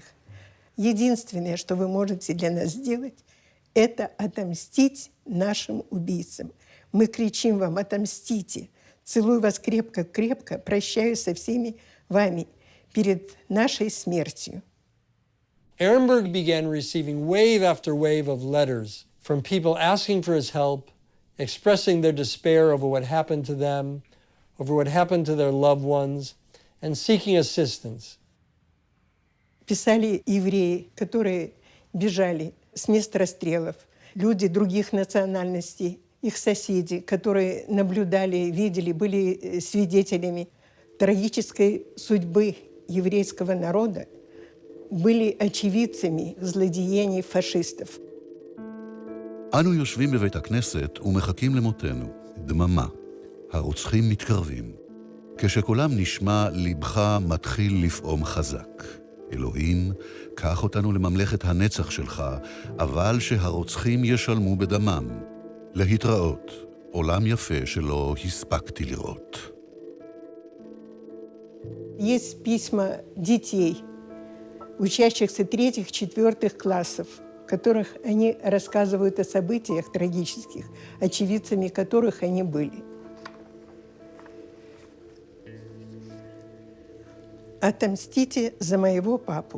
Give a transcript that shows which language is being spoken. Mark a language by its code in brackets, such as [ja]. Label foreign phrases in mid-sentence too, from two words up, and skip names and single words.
[ru] Единственное, что вы можете для нас сделать, это отомстить нашим убийцам. Мы кричим вам: отомстите. Целую вас крепко-крепко, прощаюсь со всеми вами перед нашей смертью. [en] Ehrenberg began receiving wave after wave of letters from people asking for his help, expressing their despair over what happened to them, over what happened to their loved ones, and seeking assistance. Писали евреи, которые бежали с мест расстрелов, люди других национальностей, их соседи, которые наблюдали, видели, были свидетелями трагической судьбы еврейского народа, были очевидцами злодеяний פשיסטов. [he] אנו יושבים בבית הכנסת ומחכים למותנו. דממה. הרוצחים מתקרבים. כשקולם נשמע, לבך מתחיל לפעום חזק. אלוהים, קח אותנו לממלכת הנצח שלך, אבל שהרוצחים ישלמו בדמם. להתראות. עולם יפה שלא הספקתי לראות. [ru] Есть письма детей, учащихся 3-4 классов, в которых они рассказывают о событиях трагических, очевидцами которых они были. Отомстите за моего папу.